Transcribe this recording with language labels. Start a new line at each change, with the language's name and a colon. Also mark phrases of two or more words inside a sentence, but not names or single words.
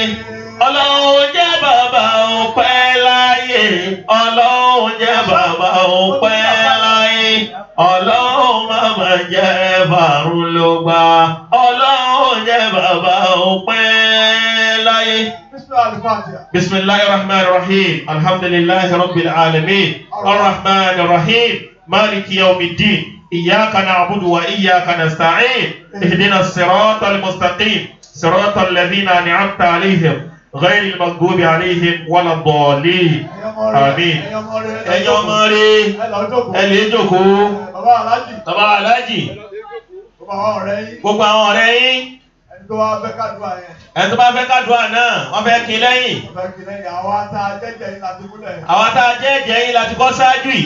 Yoruba: Ọlọ́run jẹ́ bàbá òpẹ́ láyé. Ọlọ́run jẹ́ bàbá òpẹ́ láyé. Ọlọ́run màmá jẹ́ fàrún ló gbà. Ọlọ́run jẹ́ bàbá òpẹ́ láyé.
Arabic: بسم الله الرحمن الرحيم الحمد لله رب العالمين الرحمن الرحيم مالك يوم الدين إياك نعبد وإياك نستعين اهدنا الصراط المستقيم صراط الذين أنعمت عليهم غير المغضوب عليهم ولا الضالين آمين.
Yoruba: ẹ̀yin ọmọ rẹ̀ ẹ lè jókòó. bàbá aláàjì gbogbo àwọn ọ̀rẹ́ yín ẹni tó bá fẹ́ kádùá náà wọ́n fẹ́ kí lẹ́yìn. àwọn tá a jẹ́jẹ́ yín láti kọ́ ṣáájú yìí.